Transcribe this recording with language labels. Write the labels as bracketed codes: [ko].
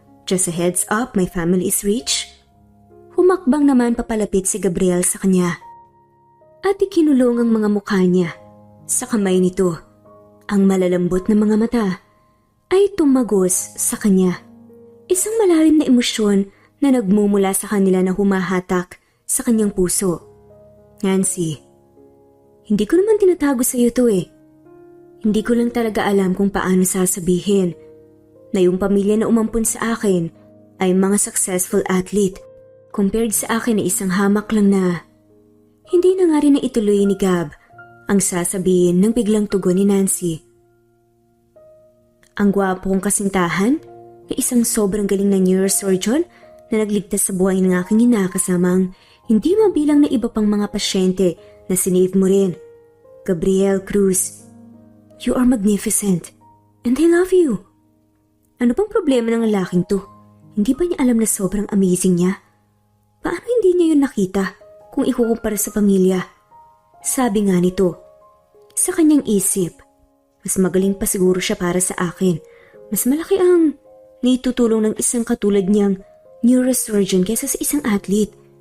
[en] Just a heads up, my family is rich? [tl] Humakbang naman papalapit si Gabriel sa kanya. At ikinulong ang mga mukha niya sa kamay nito. Ang malalambot na mga mata ay tumagos sa kanya. Isang malalim na emosyon na nagmumula sa kanila na humahatak sa kanyang puso. "Nancy, hindi ko naman tinatago sa iyo to eh. Hindi ko lang talaga alam kung paano sasabihin na yung pamilya na umampun sa akin ay mga successful athlete compared sa akin na isang hamak lang na." Hindi na nga rin na ituloy ni Gab ang sasabihin ng biglang tugon ni Nancy. "Ang gwapo kong kasintahan na isang sobrang galing na neurosurgeon na nagligtas sa buhay ng aking ina kasamang hindi mabilang na iba pang mga pasyente na sinave mo rin. [en] Gabriel Cruz, you are magnificent and I love you." [tl] Ano bang problema ng lalaking to? Hindi ba niya alam na sobrang amazing niya? Paano hindi niya yun nakita kung ikukumpara sa pamilya? Sabi nga nito, sa kanyang isip, mas magaling pa siguro siya para sa akin. Mas malaki ang naitutulong ng isang katulad niyang neurosurgeon kaysa sa isang athlete.